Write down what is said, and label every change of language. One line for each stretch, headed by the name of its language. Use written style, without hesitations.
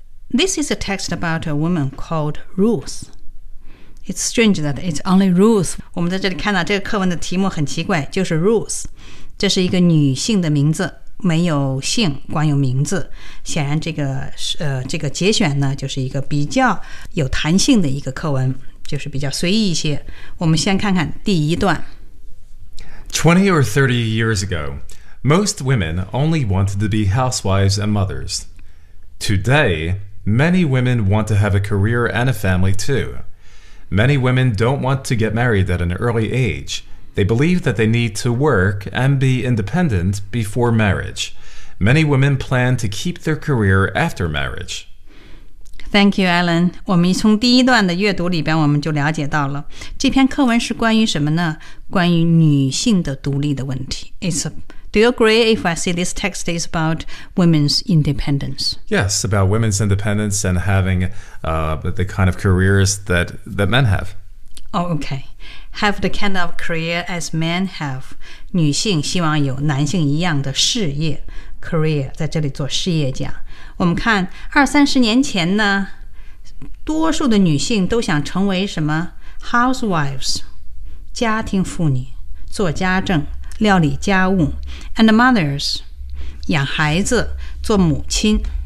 English: This is a text about a woman called Ruth. It's strange that it's only Ruth.
Chinese: 我们在这里看到这个课文的题目很奇怪，就是 Ruth. 这是一个女性的名字，没有姓，光有名字。显然这个节选呢，就是一个比较有弹性的一个课文。就是比较随意一些。我们先看看第一段。
English: 20 or 30 years ago, most women only wanted to be housewives and mothers. Today, many women want to have a career and a family too. Many women don't want to get married at an early age. They believe that they need to work and be independent before marriage. Many women plan to keep their career after marriage. Thank you, Alan.
Chinese: 我们从第一段的阅读里边我们就了解到了这篇课文是关于什么呢？关于女性的独立的问题。
English: Do you agree if I say this text is about women's independence? Yes, about women's independence and having the kind of careers that men have. Oh, okay. Have the kind of career as men have.
Chinese: 女性希望有男性一样的事业。 Career 在这里做事业家。我们看二三十年前呢，多数的女性都想成为什么 housewives， 家庭妇女，做家政，料理家务 ，
English: and mothers，
Chinese: 养孩子，做母亲。